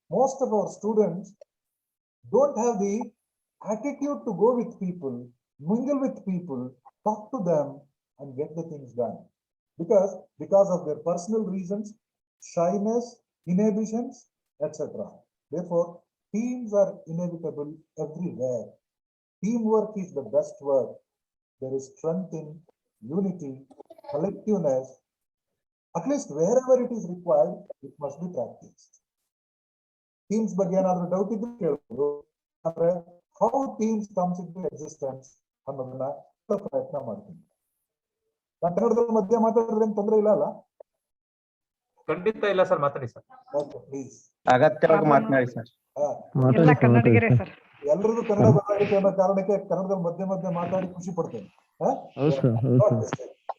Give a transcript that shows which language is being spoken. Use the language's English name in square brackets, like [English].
[English] Most of our students don't have the attitude to go with people, mingle with people, talk to them and get the things done, because of their personal reasons, shyness, inhibitions, etc. Therefore, teams are inevitable everywhere. Teamwork is the best work. There is strength in unity, collectiveness. At least wherever it is required, it must be practiced. [Kannada] Teams ಬಗ್ಗೆ ಏನಾದರೂ doubt ಇದ್ರೆ ಕೇಳಬಹುದು. ಅಂದ್ರೆ [English] how teams comes into existence [Kannada] ಅನ್ನೋದನ್ನ ಪ್ರಯತ್ನ ಮಾಡ್ತೀನಿ. ನಾನು ಕನ್ನಡದಲ್ಲಿ ಮಧ್ಯೆ ಮಾತಾಡಿದ್ರೆ ಏನು ತೊಂದರೆ ಇಲ್ಲ ಅಲ್ಲ? ಖಂಡಿತ ಇಲ್ಲ ಸರ್, ಮಾತಾಡಿ ಸರ್. [English] Okay, please. [Kannada] ಅಗತ್ಯವಾಗಿ ಮಾತನಾಡಿ ಸರ್. ಎಲ್ಲ ಕನ್ನಡಿಗರೇ ಸರ್. ಎಲ್ಲರಿಗೂ ಕನ್ನಡ ಬರಲಿಕ್ಕೆ ಅನ್ನೋ ಕಾರಣಕ್ಕೆ ಕನ್ನಡದಲ್ಲಿ ಮಧ್ಯೆ ಮಾತಾಡಿ ಖುಷಿ ಪಡ್ತೇನೆ. ಹೌದು ಸರ್.